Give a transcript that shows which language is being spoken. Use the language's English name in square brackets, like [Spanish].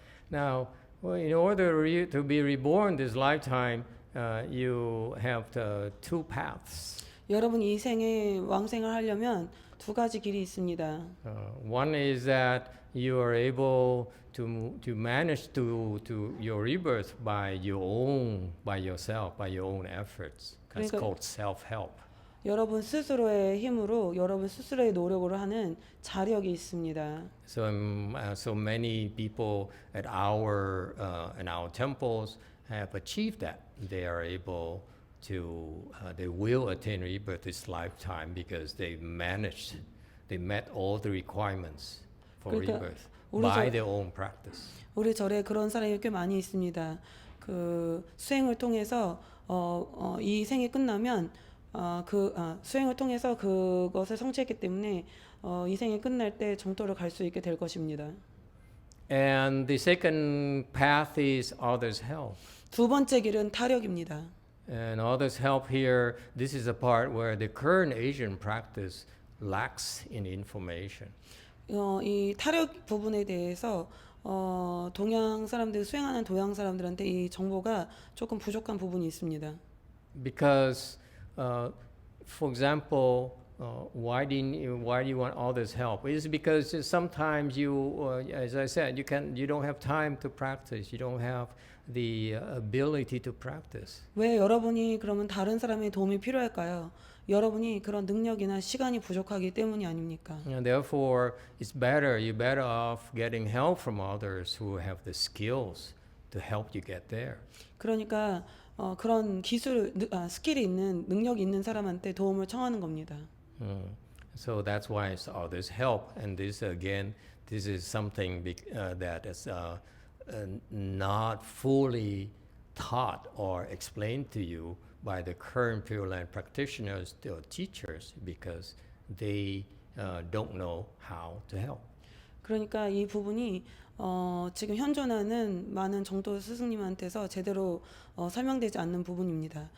[English] Now, in order to be reborn this lifetime, you have the two paths. [Korean] 여러분 이 생에 왕생을 하려면 두 가지 길이 있습니다. [English] One is that you are able to manage to your rebirth by yourself, by your own efforts. That's [Korean] 그러니까 [English] called self-help. [Korean] 여러분 스스로의 힘으로 여러분 스스로의 노력으로 하는 자력이 있습니다. [English] So many people at our in our temples have achieved that. They are able to they will attain rebirth this lifetime because they met all the requirements for [Korean] 그러니까 [English] rebirth [Korean] 우리 [English] by [Korean] 절- [English] their own practice. [Korean] 우리 절에 그런 사람이 꽤 많이 있습니다. 그 수행을 통해서 이 생이 끝나면 수행을 통해서 그것을 성취했기 때문에 이 생이 끝날 때 정토를 갈 수 있게 될 것입니다. [English] And the second path is others' help. [Korean] 두 번째 길은 타력입니다. [English] And others' help here, this is a part where the current Asian practice lacks in information. [Korean] 이 타력 부분에 대해서 동양 사람들 수행하는 동양 사람들한테 이 정보가 조금 부족한 부분이 있습니다. [English] Because, for example, why do you want others' help? It's because sometimes as I said, you don't have time to practice. You don't have the ability to practice. [Korean] 왜 여러분이 그러면 다른 사람의 도움이 필요할까요? 여러분이 그런 능력이나 시간이 부족하기 때문이 아닙니까? [English] And therefore, you're better off getting help from others who have the skills to help you get there. [Korean] 그러니까 그런 스킬이 있는 능력이 있는 사람한테 도움을 청하는 겁니다. [English] So that's why it's others' help. And this is something that is not fully taught or explained to you by the current Pure Land practitioners or teachers because they don't know how to help. [Korean] 그러니까 이 부분이 지금 현존하는 많은 정도 스승님한테서 제대로 설명되지 않는 부분입니다.